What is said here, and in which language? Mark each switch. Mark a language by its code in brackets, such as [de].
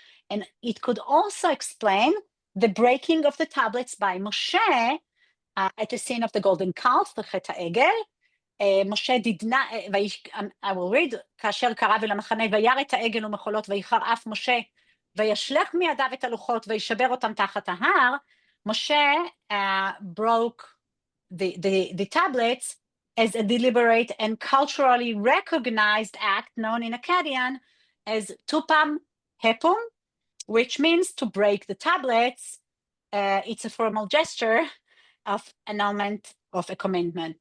[en] And it could also explain the breaking of the tablets by Moshe at the scene of the golden calf, the Chet HaEgel. Moshe did not, I will read, [he] כאשר קרב אל המחנה וירא את העגל ומחולות ויחר אף משה וישלך מידיו את הלוחות וישבר אותם תחת ההר. [en] Moshe broke the tablets as a deliberate and culturally recognized act known in Akkadian as tupam hepum, which means to break the tablets. It's a formal gesture of annulment of a commandment.